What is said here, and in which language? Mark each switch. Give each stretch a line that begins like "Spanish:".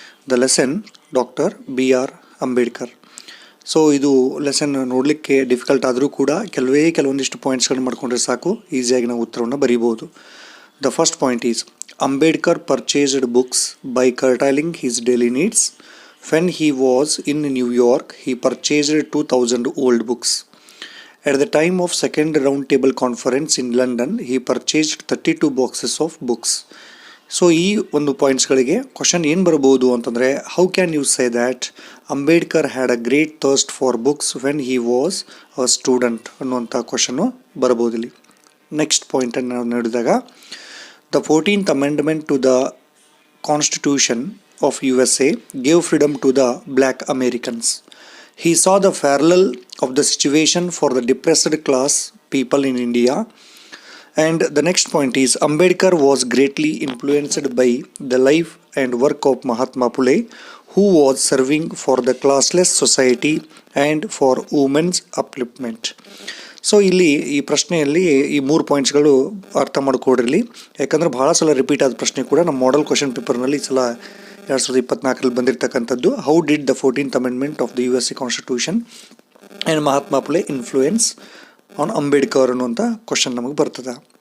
Kannada: The lesson doctor BR Ambedkar. So ಇದು lesson ನೋಡಲಿಕ್ಕೆ difficult ಆದರೂ ಕೂಡ ಕೆಲವೊಂದಿಷ್ಟು ಪಾಯಿಂಟ್ಸ್ಗಳನ್ನ ಮಾಡಿಕೊಂಡ್ರೆ ಸಾಕು, ಈಸಿಯಾಗಿ ನಾವು ಉತ್ತರವನ್ನು ಬರೀಬೋದು.
English: The first point is Ambedkar purchased books by curtailing his daily needs. When he was in New York, he purchased 2000 old books. At the time of second round table conference in London, he purchased 32 boxes of books.
Kannada: So ಈ ಒಂದು ಪಾಯಿಂಟ್ಸ್ಗಳಿಗೆ question ಏನು ಬರ್ಬೋದು ಅಂತಂದರೆ,
English: how can you say that Ambedkar had a great thirst for books when he was a student
Kannada: ಅನ್ನುವಂಥ question ಬರ್ಬೋದು ಇಲ್ಲಿ. Next ಪಾಯಿಂಟನ್ನು ನಾವು ನೋಡಿದಾಗ,
English: The 14th Amendment to the Constitution of USA gave freedom to the black Americans. He saw the parallel of the situation for the depressed class people in India. And the next point is, Ambedkar was greatly influenced by the life and work of Mahatma Phule, who was serving for the classless society and for women's upliftment.
Kannada: So ಇಲ್ಲಿ ಈ ಪ್ರಶ್ನೆಯಲ್ಲಿ ಈ 3 ಪಾಯಿಂಟ್ಸ್ಗಳು ಅರ್ಥ ಮಾಡ್ಕೊಡ್ರಿ, ಯಾಕಂದರೆ ಭಾಳ ಸಲ repeat ಆದ ಪ್ರಶ್ನೆ ಕೂಡ ನಮ್ಮ ಮಾಡೆಲ್ ಕ್ವಶನ್ ಪೇಪರ್ನಲ್ಲಿ ಈ ಸಲ 2024 ಬಂದಿರತಕ್ಕಂಥದ್ದು.
English: how did the 14th Amendment of the USA constitution and Mahatma Phule influence on Ambedkar
Kannada: ಅನ್ನುವಂಥ ಕ್ವಶನ್ ನಮಗೆ ಬರ್ತದೆ.